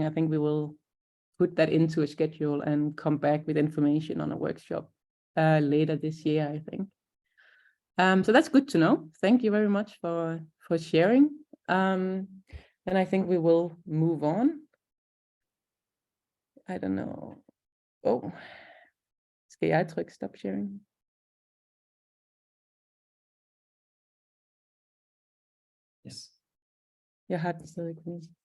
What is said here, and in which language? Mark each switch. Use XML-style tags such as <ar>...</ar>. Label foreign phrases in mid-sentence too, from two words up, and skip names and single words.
<en>I think we will put that into a schedule and come back with information on a workshop later this year, I think. So that's good to know. Thank you very much for sharing. And I think we will move on. I don't know.</en> <da>Oh, skal jeg trykke</da> <en>stop sharing? Yes.</en> <da>Jeg har den stadig kun.</da>